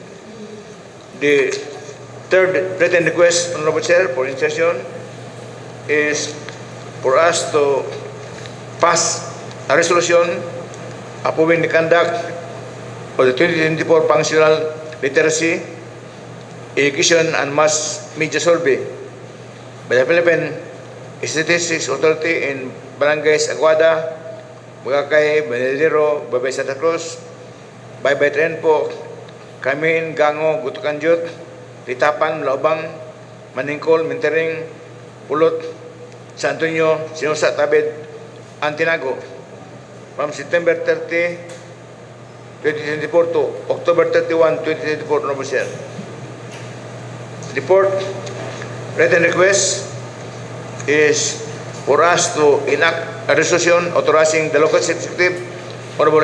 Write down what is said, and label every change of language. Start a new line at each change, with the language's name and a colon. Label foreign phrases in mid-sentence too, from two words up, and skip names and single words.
English: The third written request, Honorable Chair, for insertion is for us to pass a resolution approving the conduct of the 2024 functional literacy, education and mass media survey by the Philippine Statistics Authority in barangays Aguada, Bagakay, Banadero, Babay Santa Cruz, Baybay Trenpo, Camin, Gango, Gutukanjut, Ritapan, Laubang, Maningkol, Mintering, Pulot, San Antonio, Sinusa, Tabid, and Tinago from September 30, 2024 to October 31, 2024, Honorable Chair. Report written request is for us to enact a resolution authorizing the local executive, Honorable